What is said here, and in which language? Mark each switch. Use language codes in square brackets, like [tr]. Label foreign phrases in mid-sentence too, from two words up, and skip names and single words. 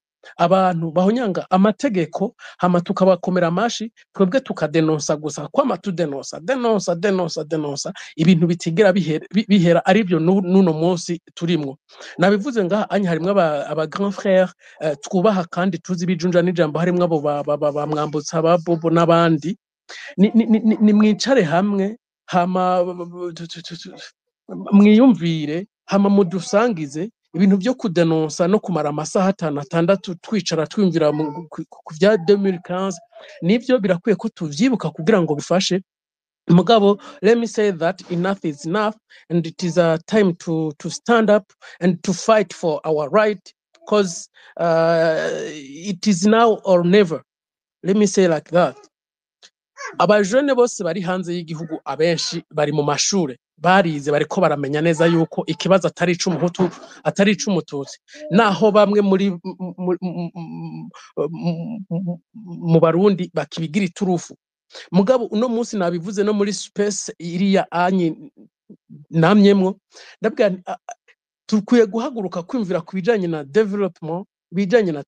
[rn] abantu bahonyanga amategeko hama tukabakomera amashi twebwe tukadenonsa gusa kwa matudenonsa denonsa ibintu bitigera bihera aribyo nuno munsi turimwo nabivuze ngaha anye harimwe aba [fr] grand frère [rn] twubaha kandi tuzi bijunja n'ijambo harimwe abo bamwambutsa ba Bobo n'abandi ni mwicare hamwe hama mwiyumvire hama mudusangize ibintu byo kudenonsa no kumara amasaha 5-6 twicara twimvira ku vya 2015 nivyo birakwiye ko tuvyibuka kugira ngo bifashe mugabo [en] let me say that enough is enough and it is a time to stand up and to fight for our right because it is now or never let me say like that [rn] abajene bose bari hanze y'igihugu abenshi bari mu mashure barize bariko baramenya neza yuko ikibazo atari ic'umuhutu atari ic'umututsi naho bamwe muri mu Barundi bakibigira iturufu mugabo uno munsi nabivuze no muri space iriya anye namyemwo ndabwira tukwiye guhaguruka kwimvira kubijanye na development bijanye na